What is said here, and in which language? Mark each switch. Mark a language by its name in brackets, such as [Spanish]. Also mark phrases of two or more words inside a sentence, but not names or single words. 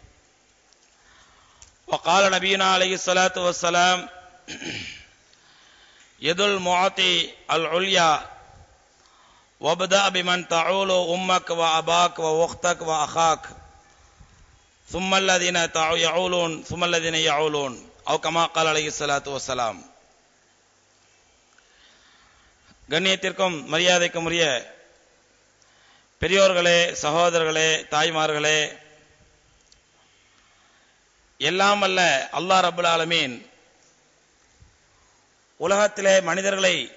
[Arabic] وقال نبينا عليه الصلاة والسلام يد المعطي العليا وابدأ بمن تعول أمك وأباك وأختك وأخاك ثم الذين يعولون ثم الذين يعولون أو كما قال عليه الصلاة والسلام. [Tamil] கண்ணியத்திற்கும் மரியாதைக்கும் உரிய பெரியோர்களே, சகோதரர்களே, தாய்மார்களே, எல்லாம் வல்ல அல்லாஹ் [Arabic] رب العالمين [Tamil] உலகத்திலே மனிதர்களை